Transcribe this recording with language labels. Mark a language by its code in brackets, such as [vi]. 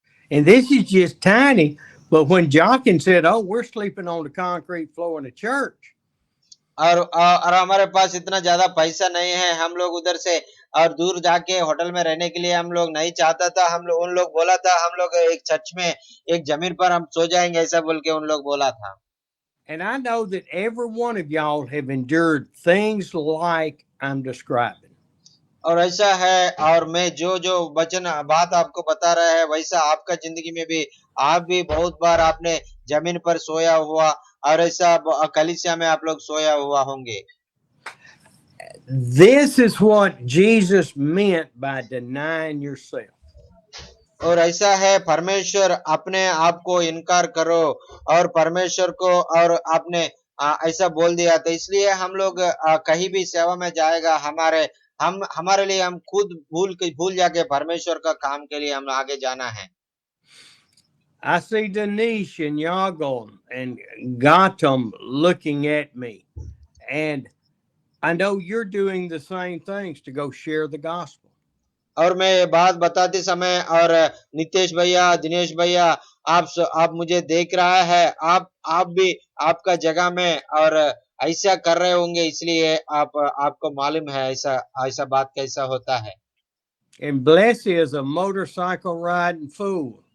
[en] And this is just tiny, but when Jockin said, "Oh, we're sleeping on the concrete floor in the church," [hi] और हमारे पास इतना ज्यादा पैसा नहीं है, हम लोग उधर से और दूर जाके होटल में रहने के लिए हम लोग नहीं चाहता था, उन लोग बोला था हम लोग एक चर्च में एक जमीन पर हम सो जाएंगे ऐसा बोल के उन लोग बोला था। [en] And I know that every one of y'all have endured things like I'm describing. [hi] और ऐसा है और मैं जो बात आपको बता रहा है वैसा आपका जिंदगी में भी आप भी बहुत बार आपने जमीन पर सोया हुआ और ऐसा कलीसिया में आप लोग सोया हुआ होंगे। [en] This is what Jesus meant by denying yourself. [hi] और ऐसा है, परमेश्वर अपने आप को इनकार करो और परमेश्वर को और आपने ऐसा बोल दिया, तो इसलिए हम लोग कहीं भी सेवा में जाएगा, हमारे लिए हम खुद भूल जाके परमेश्वर का काम के लिए हम आगे जाना है। [en] I see Denise and Yago and Gautam looking at me, and I know you're doing the same things to go share the gospel. [hi] और मैं ये बात बताते समय और नितेश भैया, दिनेश भैया, आप मुझे देख रहा है, आप भी आपका जगह में और ऐसा कर रहे होंगे, इसलिए आपको मालूम है ऐसा ऐसा बात कैसा होता है। [en] And Blessy is a motorcycle riding fool.